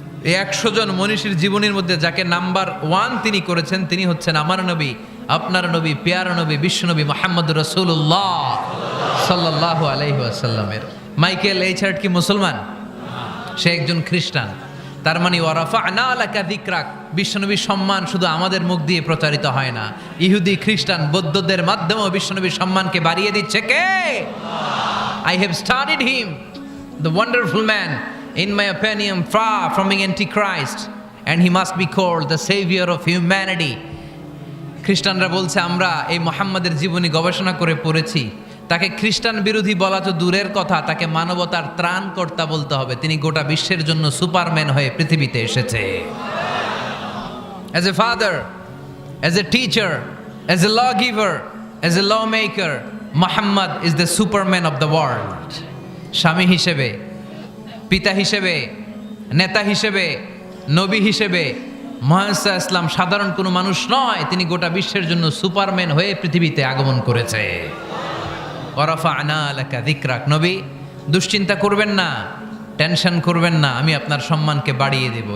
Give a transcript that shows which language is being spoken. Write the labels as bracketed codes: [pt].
[bn] এই 100 জন মনীষীর জীবনীর মধ্যে যাকে নাম্বার 1 তিনি করেছেন, তিনি হচ্ছেন আমার নবী, আপনার নবী, পেয়ারা নবী, বিশ্বনবী মুহাম্মদুর রাসূলুল্লাহ সাল্লাল্লাহু আলাইহি ওয়াসাল্লামের। মাইকেল এইচ হার্ট কি মুসলমান? সে একজন খ্রিস্টান। তার মানে [ar] ওয়া রাফা'না লাকা যিকরাক, [bn] বিশ্বনবীর সম্মান শুধু আমাদের মুখ দিয়ে প্রচারিত হয় না, ইহুদি, খ্রিস্টান, বৌদ্ধদের মাধ্যমেও বিশ্বনবীর সম্মানকে বাড়িয়ে দিচ্ছে কে? [en] I have studied him, the wonderful man, in my opinion far from being antichrist, and he must be called the savior of humanity. [bn] খ্রিস্টানরা বলছে আমরা এই মুহাম্মাদের জীবনী গবেষণা করে পড়েছি, তাকে খ্রিস্টান বিরোধী বলা তো দূরের কথা, তাকে মানবতার ত্রাণকর্তা বলতে হবে। তিনি গোটা বিশ্বের জন্য সুপারম্যান হয়ে পৃথিবীতে এসেছে। [en] As a father, as a teacher, as a lawgiver, as a lawmaker, Muhammad is the superman of the world. [bn] স্বামী হিসেবে, পিতা হিসেবে, নেতা হিসেবে, নবী হিসেবে মুহাম্মদ ইসলাম সাধারণ কোনো মানুষ নয়, তিনি গোটা বিশ্বের জন্য সুপারম্যান হয়ে পৃথিবীতে আগমন করেছে। [ar] ওয়া রাফা'না লাকা যিকরাক। [bn] নবী, দুশ্চিন্তা করবেন না, টেনশন করবেন না, আমি আপনার সম্মানকে বাড়িয়ে দেব।